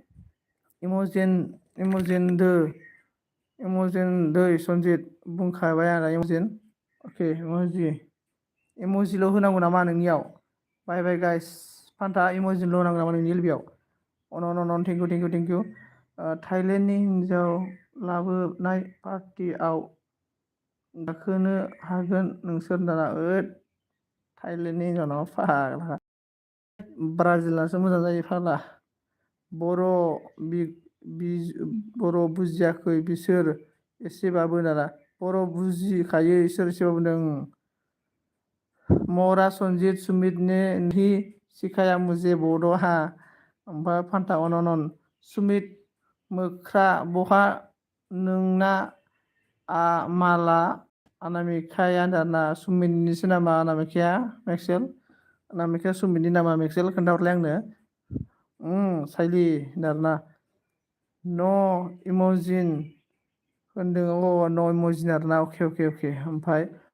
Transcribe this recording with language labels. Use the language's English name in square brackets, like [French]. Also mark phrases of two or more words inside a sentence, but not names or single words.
[Bodo] इम'जिन दै सन्जित बुंखाबाय आंना इम'जिन अके इम'जिल' होनांगौ नामा नोंनियाव बाय गाइस फान्था इम'जिनल' होनांगौ नामा नोंनि एलबिआव अन [English] thank you [Bodo] थाइलेण्डनि हिन्जाव लाबोनाय पार्टियाव गाखोनो हागोन नोंसोर दाना थाइलेण्डनि हिन्जाव नामा फाग्ला ब्राजिलनासो मोजां जायो फाग्ला बर' बुजियाखै बिसोर एसेबाबो दाना बर' बुजिखायो इसोर एसेबाबो नों मरा सन्जित [Hindi] सुमित ने नहीं सिखाया मुझे [Bodo] बड' हा ओमफ्राय फान्था अन सुमित मोख्रा बहा नोंना माला अनामिकाया दाना सुमितनिसो नामा अनामिकाया मेक्सेल अनामिकाया सुमितनि नामा मेक्सेल खोन्थाहरलाय आंनो साइलि दाना न' इम'जिन होनदों न' इम'जिन आरोना अके ओमफ्राय